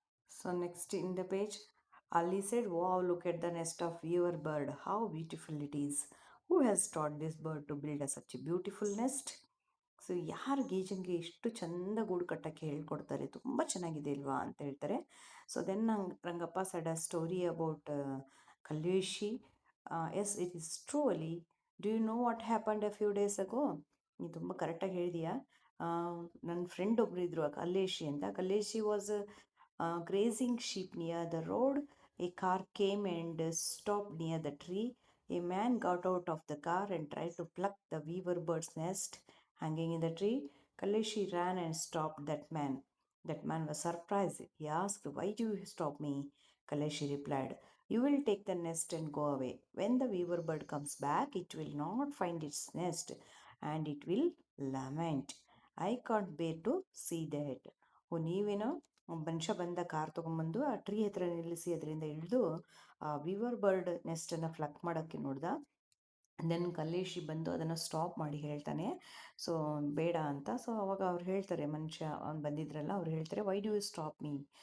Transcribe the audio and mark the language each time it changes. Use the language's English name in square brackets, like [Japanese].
[English] So next in the page, Ali said, wow, look at the nest of your bird. How beautiful it is. Who has taught this bird to build such a beautiful nest? [Kannada] So ಯಾರು ಗೀಜನ್ಗೆ ಇಷ್ಟು ಚಂದ ಗೂಡು ಕಟ್ಟಕ್ಕೆ ಹೇಳ್ಕೊಡ್ತಾರೆ, ತುಂಬ ಚೆನ್ನಾಗಿದೆ ಅಲ್ವಾ ಅಂತ ಹೇಳ್ತಾರೆ. [English] So then Rangappa said a story about Kalleshi. Yes, it is true ಅಲಿ. Do you know what happened a few days ago? [Kannada] ನೀನು ತುಂಬ ಕರೆಕ್ಟಾಗಿ ಹೇಳಿದೀಯಾ. ನನ್ನ ಫ್ರೆಂಡ್ ಒಬ್ರು ಇದ್ರು ಕಲ್ಲೇಶಿ ಅಂತ. [English] Kalleshi was grazing sheep near the road. A car came and stopped near the tree. A man got out of the car and tried to pluck the weaver bird's nest hanging in the tree. Kaleshi ran and stopped that man. That man was surprised. He asked, why do you stop me? Kaleshi replied, you will take the nest and go away. When the weaver bird comes back, it will not find its nest and it will lament. I can't bear to see that. [Kannada] ಓ, ನೀವೇನೋ ಮನುಷ್ಯ ಬಂದ car ತೊಗೊಂಬಂದು ಆ tree ಹತ್ರ ನಿಲ್ಲಿಸಿ ಅದರಿಂದ ಇಳಿದು ಆ ವೀವರ್ ಬರ್ಡ್ ನೆಸ್ಟನ್ನು ಫ್ಲಕ್ ಮಾಡೋಕ್ಕೆ ನೋಡ್ದ. ದೆನ್ ಕಲ್ಲೇಶಿ ಬಂದು ಅದನ್ನು ಸ್ಟಾಪ್ ಮಾಡಿ ಹೇಳ್ತಾನೆ, ಸೊ ಬೇಡ ಅಂತ. ಸೊ ಅವಾಗ ಅವ್ರು ಹೇಳ್ತಾರೆ, ಮನುಷ್ಯ ಅವ್ನು ಬಂದಿದ್ರಲ್ಲ, ಅವ್ರು ಹೇಳ್ತಾರೆ, [English] Why do you stop me?